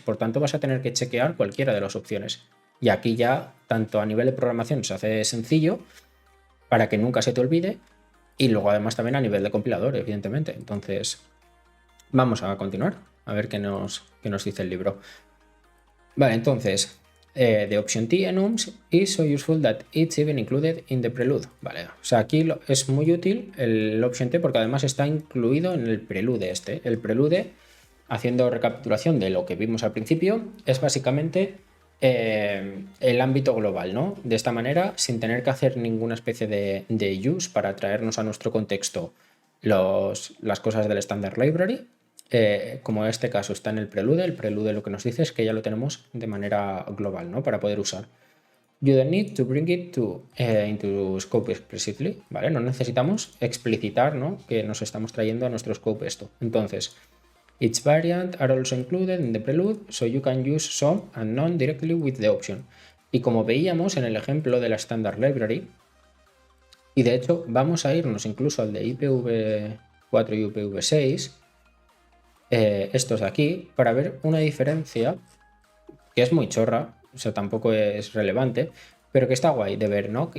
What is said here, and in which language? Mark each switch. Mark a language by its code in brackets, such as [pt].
[es] Por tanto, vas a tener que chequear cualquiera de las opciones. Y aquí ya, tanto a nivel de programación, se hace sencillo para que nunca se te olvide. Y luego además también a nivel de compilador, evidentemente. Entonces, vamos a continuar a ver qué nos dice el libro. Vale, entonces, [en] the option T enums is so useful that it's even included in the prelude. [es] Vale, o sea, aquí es muy útil el option T porque además está incluido en el prelude este. El prelude, haciendo recapitulación de lo que vimos al principio, es básicamente el ámbito global, ¿no? De esta manera, sin tener que hacer ninguna especie de use para traernos a nuestro contexto las cosas del standard library. Como en este caso está en el prelude lo que nos dice es que ya lo tenemos de manera global, ¿no? Para poder usar. [en] You don't need to bring it into scope explicitly, ¿vale? [es] No necesitamos explicitar, ¿no? Que nos estamos trayendo a nuestro scope esto. [en] Entonces, each variant are also included in the prelude, so you can use some and none directly with the option. [es] Y como veíamos en el ejemplo de la standard library, y de hecho vamos a irnos incluso al de IPv4 y IPv6, estos de aquí, para ver una diferencia que es muy chorra, o sea, tampoco es relevante, pero que está guay de ver, ¿no?